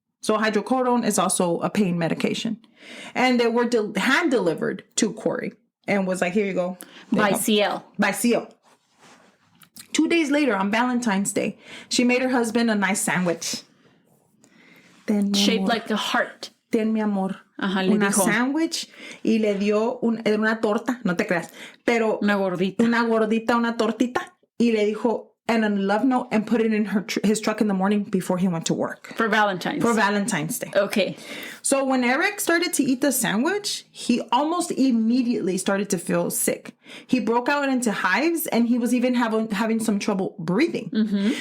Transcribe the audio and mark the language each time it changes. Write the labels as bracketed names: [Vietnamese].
[English] So hydrocodone is also a pain medication. And they were hand delivered to Kouri and was like, here you go. By CL. By CL. 2 days later, on Valentine's Day, she made her husband a nice sandwich. Shaped like a heart. [Spanish] Ten mi amor. Ajá, una sandwich y le dio una torta, no te creas, pero una gordita, una tortita, y le dijo, [English] and a love note, and put it in his truck in the morning before he went to work. For Valentine's Day. Okay. So when Eric started to eat the sandwich, he almost immediately started to feel sick. He broke out into hives, and he was even having some trouble breathing. Mm-hmm.